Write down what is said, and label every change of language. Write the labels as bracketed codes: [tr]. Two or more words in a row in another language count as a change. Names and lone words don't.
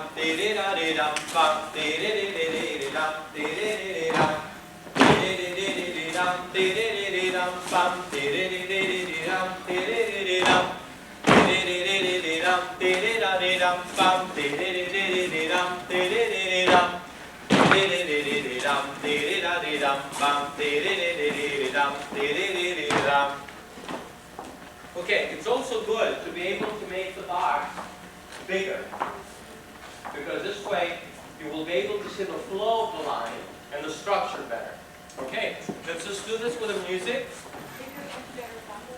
[en] dee-dee-da-dee-dum, bum, dee-dee-dee-dee-dee-dum, dee-dee-dee-dee-dum, dee-dee-dee-dee-dee-dum, dee-dee-dee-dee-dum, bum, dee-dee-dee-dee-dee-dum, dee-dee-dee-dee-dum, dee-dee-dee-dee-dee-dum, dee-dee-da-dee-dum, bum, dee-dee-dee-dee-dee-dum, dee-dee-dee-dee-dum, dee-dee-dee-dee-dee-dum, dee-dee-da-dee-dum, bum, dee-dee-dee-dee-dee-dum, dee-dee-dee-dee-dum. Okay, it's also good to be able to make the box bigger, because this way you will be able to see the flow of the line and the structure better. Okay, let's just do this with the music. Bigger and better bubble.